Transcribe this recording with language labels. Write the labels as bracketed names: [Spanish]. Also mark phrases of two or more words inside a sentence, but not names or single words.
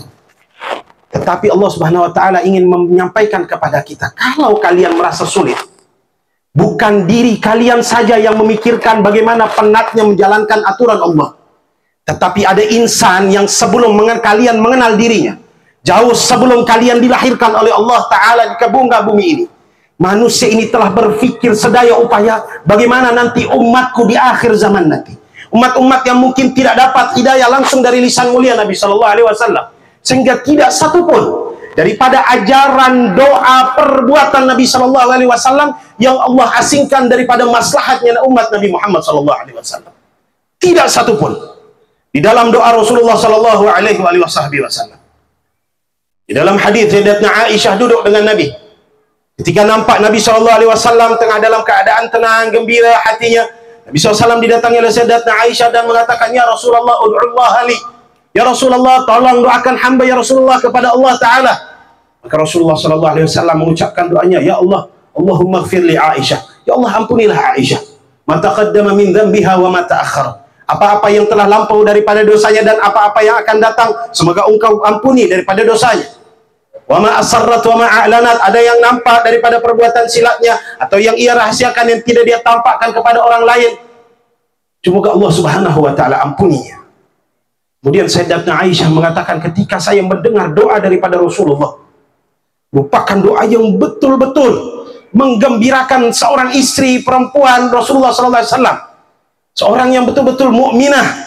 [Indonesian] Tetapi Allah [Arabic] سبحانه وتعالى [Indonesian] ingin menyampaikan kepada kita, kalau kalian merasa sulit, bukan diri kalian saja yang memikirkan bagaimana penatnya menjalankan aturan Allah, Tetapi ada insan yang sebelum kalian mengenal dirinya, jauh sebelum kalian dilahirkan oleh Allah Ta'ala di muka bumi ini, manusia ini telah berpikir sedaya upaya bagaimana nanti umatku di akhir zaman nanti. Umat-umat yang mungkin tidak dapat hidayah langsung dari lisan mulia Nabi [Arabic] صلى الله عليه وسلم, [Indonesian] sehingga tidak satupun daripada ajaran, doa, perbuatan Nabi [Arabic] صلى الله عليه وسلم [Indonesian] yang Allah asingkan daripada maslahatnya umat Nabi Muhammad [Arabic] صلى الله عليه وسلم. [Indonesian] Tidak satupun di dalam doa Rasulullah [Arabic] صلى الله عليه وسلم. [Indonesian] Di dalam hadis Sayyidatuna Aisyah duduk dengan Nabi. Ketika nampak Nabi [Arabic] صلى الله عليه وسلم [Indonesian] tengah dalam keadaan tenang, gembira hatinya, Nabi SAW didatangi oleh Sayyidatuna Aisyah dan mengatakan, [Arabic] يا رسول الله، ادع الله لي. يا رسول الله, [Indonesian] tolong doakan hamba [Arabic] يا رسول الله [Indonesian] kepada Allah Ta'ala. Maka Rasulullah [Arabic] صلى الله عليه وسلم [Indonesian] mengucapkan doanya, [Arabic] يا الله، اللهم اغفر لعائشة. يا الله, [Indonesian] ampunilah Aisyah. [Arabic] ما تقدم من ذنبها وما تأخر. [Indonesian] Apa-apa yang telah lampau daripada dosanya dan apa-apa yang akan datang, semoga engkau ampuni daripada dosanya. [Arabic] وما أسرت وما أعلنت. [Indonesian] Ada yang nampak daripada perbuatan silatnya atau yang ia rahasiakan yang tidak dia tampakkan kepada orang lain, semoga Allah [Arabic] سبحانه وتعالى [Indonesian] ampuninya. Kemudian Sayyidatuna Aisyah mengatakan, ketika saya mendengar doa daripada Rasulullah, merupakan doa yang betul-betul menggembirakan seorang istri perempuan Rasulullah [Arabic] صلى الله عليه وسلم, [Indonesian] seorang yang betul-betul mukminah.